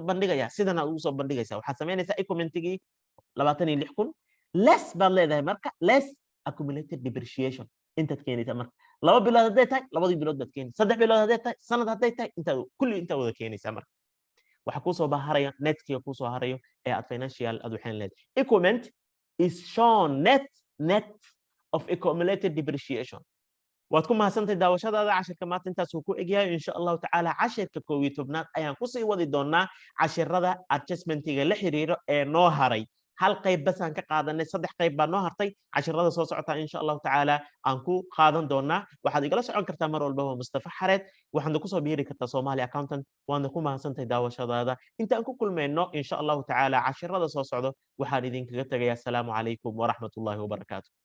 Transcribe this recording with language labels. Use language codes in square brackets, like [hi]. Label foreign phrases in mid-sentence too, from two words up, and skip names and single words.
[so] bandhigayaa sidan aad ugu soo bandhigaysaa waxaad samaynaysaa equipmentigii 26,000 less baad leedahay marka [en] less accumulated depreciation [so] intaad keenaysaa marka 2 bilood hadday tahay 2 bilood baad keenaysaa 3 bilood hadday tahay sanad hadday tahay intaad wada keenaysaa marka waxa ku soo baharaya netkiga ku soo harayo ee aad financial aad waxaan leedahay [en] equipment is shown net of accumulated depreciation [so] waad ku mahadsantahay daawashadaada cashirka maanta intaas uu ku egyahay [ar] إن شاء الله تعالى [so] cashirka 11aad ayaan kusii wadi doonaa cashirada adjustmentiga la xiriiro ee noo haray hal qayb bas aan ka qaadanay 3 qayb baa noo hartay cashirada soo socota [ar] إن شاء الله تعالى [so] aan ku qaadan doonaa waxaad igala socon kartaa mar walba waa Mustafa Xareed waxaad ku soo biiri kartaa Somali accountant waana ku mahadsantahay daawashadaada intaan ku kulmayno [ar] إن شاء الله تعالى [so] cashirada soo socdo waxaan idinkaga tagayaa [ar] السلام عليكم ورحمة الله وبركاته